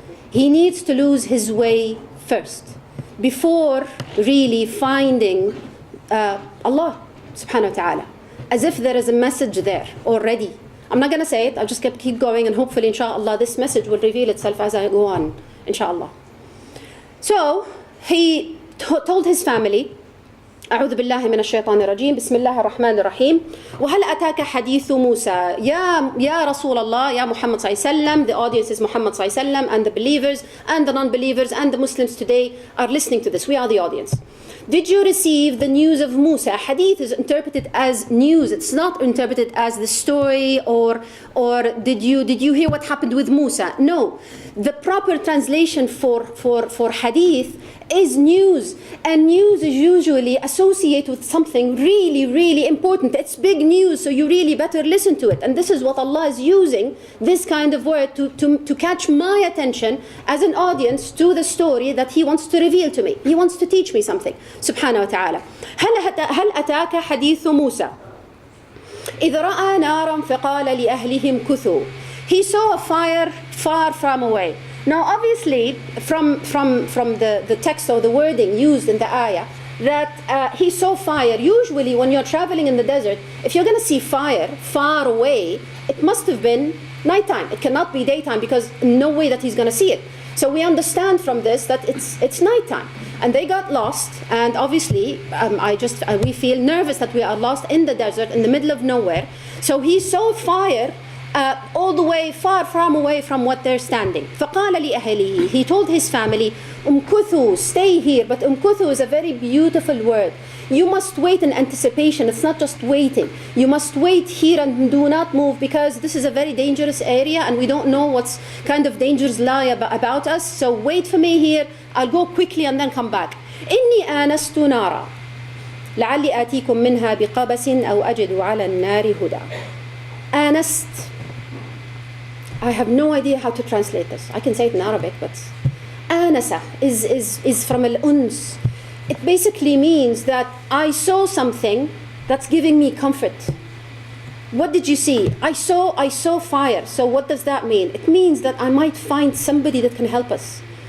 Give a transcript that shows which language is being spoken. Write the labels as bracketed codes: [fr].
[en] He needs to lose his way first before really finding Allah subhanahu wa ta'ala, as if there is a message there already. I'm not going to say it, I'll just keep going, and hopefully, inshallah, this message will reveal itself as I go on, inshallah. So, he told his family, [ar] أعوذ بالله من الشيطان الرجيم بسم الله الرحمن الرحيم وهل أتاك حديث موسى يا رسول الله يا محمد صلى الله عليه وسلم. [en] The audience is Muhammad صلى الله عليه وسلم and the believers and the non-believers and the Muslims today are listening to this. We are the audience. Did you receive the news of Musa? Hadith is interpreted as news. It's not interpreted as the story or did you hear what happened with Musa? No. The proper translation for hadith is news, and news is usually associated with something really, really important. It's big news, so you really better listen to it. And this is what Allah is using, this kind of word to catch my attention as an audience to the story that He wants to reveal to me. He wants to teach me something. Subhanahu wa ta'ala. [ar] هل أتاك حديث موسى إذ رأى نارا فقال لأهلهم كثوا. [en] He saw a fire far from away. Now obviously from the text or the wording used in the ayah that he saw fire. Usually when you're traveling in the desert, if you're going to see fire far away, it must have been nighttime. It cannot be daytime because no way that he's going to see it. So we understand from this that it's nighttime. And they got lost, and obviously we feel nervous that we are lost in the desert in the middle of nowhere. So he saw fire all the way far from away from what they're standing. [ar] فَقَالَ لِأَهْلِهِ. [en] He told his family, umkuthu, stay here. But umkuthu is a very beautiful word. You must wait in anticipation. It's not just waiting. You must wait here and do not move, because this is a very dangerous area and we don't know what's kind of dangers lie about us. So wait for me here. I'll go quickly and then come back. [ar] إني آنست نارا لعلي آتيكم منها بقبس أو أجد على النار هدى. آنست. [en] I have no idea how to translate this. I can say it in Arabic, but آنسة is from al-uns. It basically means that I saw something that's giving me comfort. What did you see? I saw fire. So what does that mean? It means that I might find somebody that can help us.